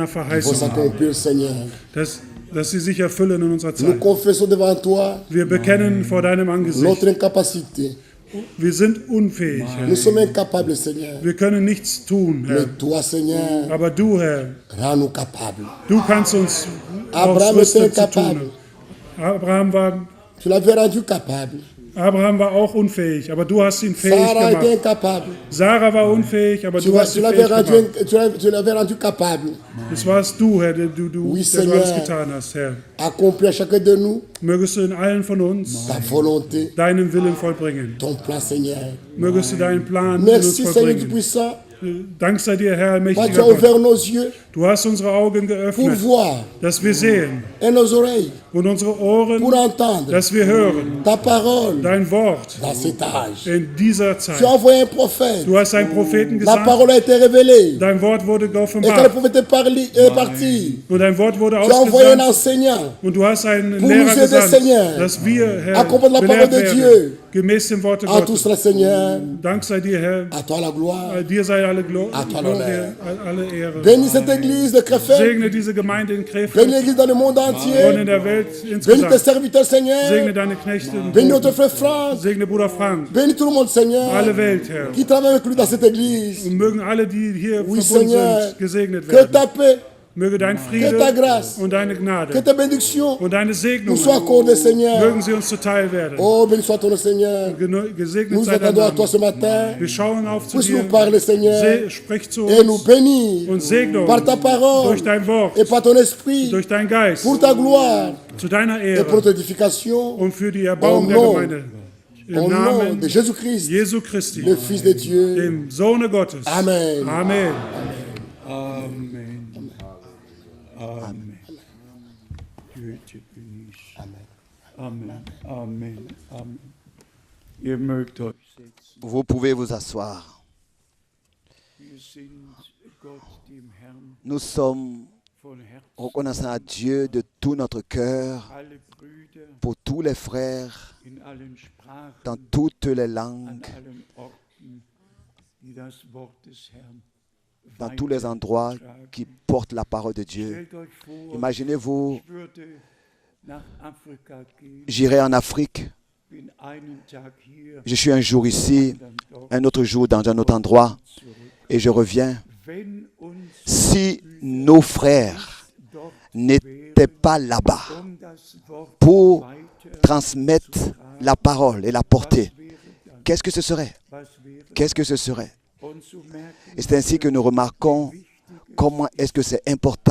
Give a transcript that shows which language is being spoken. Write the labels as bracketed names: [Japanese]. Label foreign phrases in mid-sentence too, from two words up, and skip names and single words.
[French] qui vont [German] Verheißung, [French] s'accomplir, Seigneur. [German] dass sie sich erfüllen in unserer [French] Nous [German] Zeit. [French] confessons devant toi [German] Wir bekennen vor deinem Angesicht, [French] notre incapacité. [German] wir sind unfähig, Herr. [French] Nous sommes incapables, Seigneur. [German] Wir können nichts tun, Herr. [French] Mais toi, Seigneur, [German] Aber du, Herr, [French] rends-nous capables. [German] du kannst uns [French] Abraham [German] ausrüsten [French] était [German] zu [French] incapable. [German] tun. [French] Tu l'avais rendu capable. [German] Abraham war auch unfähig, aber du hast ihn fähig [French] Sarah était [German] gemacht. [French] incapable. [German] Sarah war unfähig, aber [French] Tu [German] du hast ihn [French] l'avais [German] fähig gemacht. [French] tu l'avais rendu capable. [German] Das warst du, Herr, der du [French] Oui, [German] alles [French] Seigneur. [German] getan hast, Herr. [French] Accomplis à chacun de nous [German] Mögest du in allen von uns [French] ta volonté, [German] deinen Willen vollbringen. [French] ton plan, Seigneur. [German] Mögest du deinen Plan in uns [French] Merci, Seigneur [German] vollbringen. [French] Tout-Puissant. [German] Dank sei dir, Herr, [French] Toi, tu [German] mächtiger [French] as [German] Gott. [French] ouvert nos yeux [German] Du hast unsere Augen [French] pour [German] geöffnet, [French] voir [German] dass wir sehen [French] et nos oreilles [German] und unsere Ohren, [French] pour entendre [German] dass wir hören [French] ta parole [German] dein Wort [French] dans cet âge. [German] in dieser [French] Tu as [German] Zeit. [French] envoyé un prophète. [German] Du hast einen Propheten [French] La [German] gesandt, [French] parole a été révélée. [German] dein Wort wurde [French] Et quand le [German] geoffenbart [French] prophète est parti, [German] und dein Wort wurde [French] tu as envoyé un [German] ausgesandt [French] enseignant [German] und du hast einen [French] Pour [German] Lehrer [French] nous aider, [German] gesandt, [French] Seigneur. [German] dass wir, Herr, [French] Accompagne la parole [German] belehrt [French] de [German] werden. [French] Dieu. [German] gemäß dem Worte [French] À tous [German] Gottes. [French] les Seigneur, [German] Dank sei dir, Herr. [French] à toi la gloire. [German] Dir sei alle [French] À toi [German] Glorie, [French] l'honneur. [German] alle Ehre. [French] Bénis cette église de Krefeld. [German] Segne diese Gemeinde in [French] Bénis [German] Krefeld [French] l'église dans le monde [German] und [French] entier. [German] in der Welt [French] Bénis tes [German] insgesamt. [French] serviteurs, Seigneur. [German] Segne deine Knechte. [French] Bénis notre frère Franck. [German] Segne Bruder Frank. [French] Bénis tout le monde, Seigneur, [German] Alle Welt, Herr. [French] qui travaille avec lui dans cette église. [German] Und mögen alle, die hier [French] Oui, [German] verbunden [French] Seigneur. [German] sind, gesegnet [French] Que [German] werden. [French] ta paix, [German] Möge dein [French] que ta [German] Friede [French] grâce, [German] und deine [French] que [German] Gnade [French] ta bénédiction [German] und deine [French] nous [German] Segnungen [French] soient accordées, Seigneur. [German] mögen sie uns zuteil werden. [French] Oh, béni soit ton nom, Seigneur. [German] Gesegnet [French] Nous nous [German] sei dein [French] attendons à toi [German] Name. [French] ce matin. [German] Wir schauen auf zu [French] Puisse-nous [German] dir. [French] parler, Seigneur, [German] Sprich zu [French] et nous [German] uns [French] bénir [German] und segne [French] par ta [German] uns [French] parole [German] durch dein Wort, [French] et par ton esprit, [German] durch dein Geist, [French] pour ta gloire [German] zu deiner [French] et pour [German] Ehre [French] notre édification. [German] und für die Erbauung [French] Au [German] der [French] nom- [German] Gemeinde. Im [French] Au nom [German] Namen [French] de Jésus-Christ, [German] Jesu Christi, [French] le Fils de Dieu. [German] dem Sohne Gottes. [French] Amen. [German] Amen. [French] Amen. Amen. [German] Güte bin ich. Amen. Amen. Amen. Ihr mögt euch setzen. [French] Vous pouvez vous asseoir. [German] Wir sind Gott, dem Herrn, [French] Nous sommes [German] von Herzen. [French] reconnaissants à Dieu de tout notre cœur [German] Alle Brüder [French] pour tous les frères [German] in allen Sprachen, [French] dans toutes les [German] an [French] langues, [German] allen Orten, die das Wort des Herrn [French] dans tous les endroits qui portent la parole de Dieu. [German] Stellt euch vor, [French] Imaginez-vous, [German] ich würde nach Afrika gehen, [French] j'irai en Afrique, [German] bin einen Tag hier, [French] je suis un jour ici, [German] dann dort [French] un autre jour dans un autre endroit, [German] zurück. [French] et je reviens. [German] Wenn uns [French] Si nos frères [German] dort [French] n'étaient pas là-bas [German] das Wort [French] pour [German] weiter, [French] transmettre la parole et la porter, [German] wäre dann, [French] qu'est-ce que ce serait? [German] was wäre, [French] Qu'est-ce que ce serait? [German] und zu merken, [French] Et c'est ainsi que nous remarquons comment est-ce que c'est important